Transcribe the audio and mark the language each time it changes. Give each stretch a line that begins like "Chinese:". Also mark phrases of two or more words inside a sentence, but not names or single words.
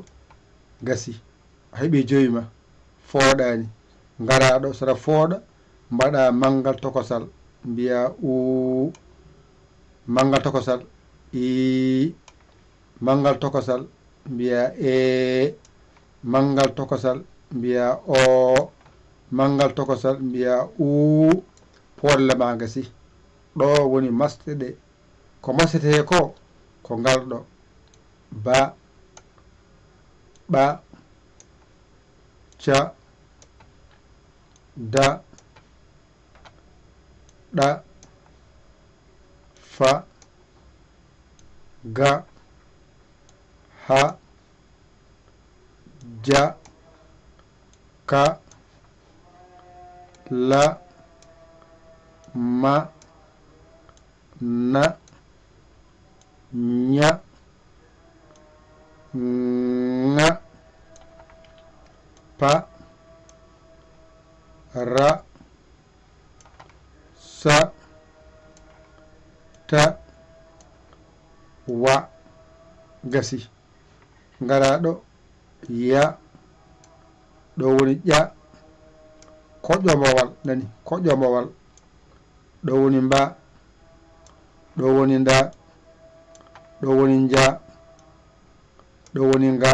Fula: Gasi a heɓi joyi ma fooɗani ngaraɗo sara fooɗa mbaɗa manggal tokosal mbiya u, manggal tokosal i, manggal tokosal mbiya e, manggal tokosal mbiya o, manggal tokosal mbiya u. Polle ma gasi ɗo woni masɗe ɗe. Ko masete ko ngal ɗo ba, ɓa, ca, da, ɗa, fa, ga, ha, ja, ka, la, ma, na, nya, nga, pa, ra, sa, ta, wa. Gasi ngaraɗo ya, ɗo woni ƴa, koƴomowal nani koƴomowal, ɗo woni mba, ɗo woni nda, ɗo woni nja, ɗo woni nga.